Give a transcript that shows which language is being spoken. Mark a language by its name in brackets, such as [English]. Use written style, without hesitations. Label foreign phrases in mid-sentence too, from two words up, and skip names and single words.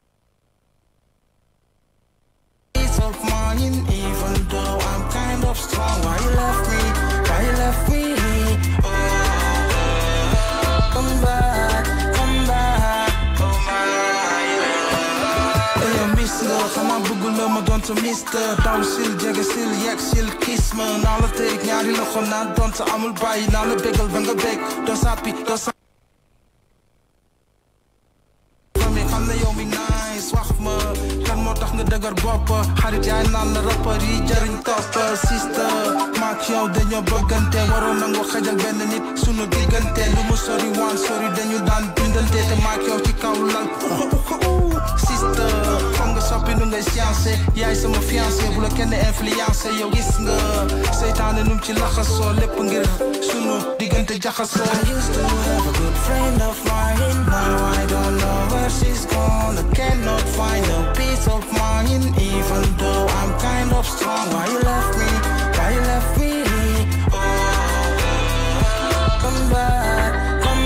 [English] Peace of mind, even though I'm kind of strong. Why you left me? Why you left me? Oh, come back, come back. Oh my. [Wolof] Hey, miss nga, xama bëggula ma doon sa mister. Daw sil, jege sil, yek sil, [English] kiss me. [Wolof] Naa la teg ñaari loxo naa doon sa amul bàyyi. Naa la bégal ba nga bég. Doo sàppi, doo sàppi. Xam na yow mi nice, wax ma kan moo tax nga dëgër bopp. Xarit yaay naan la rappeur yi jariñ topp. Sister, maak yow dañoo bëggante. Waroon nangu xajal benn nit sunu diggante. Lu mu sori waan sori dañu daan bindante. Te maak yow ci kaw lal. Sister, foog nga soppi nu ngay science. Yaay sama fiancé bu la kenn influencé. Yow gis nga seytaane num ci laxasoo. Lépp ngir sunu diggante jaxasoo. [English] I used to have a good friend of mine. Now I don't know where she's gone. I cannot find a peace of mind, even though I'm kind of strong. Why you left me? Why you left me? Oh, come back,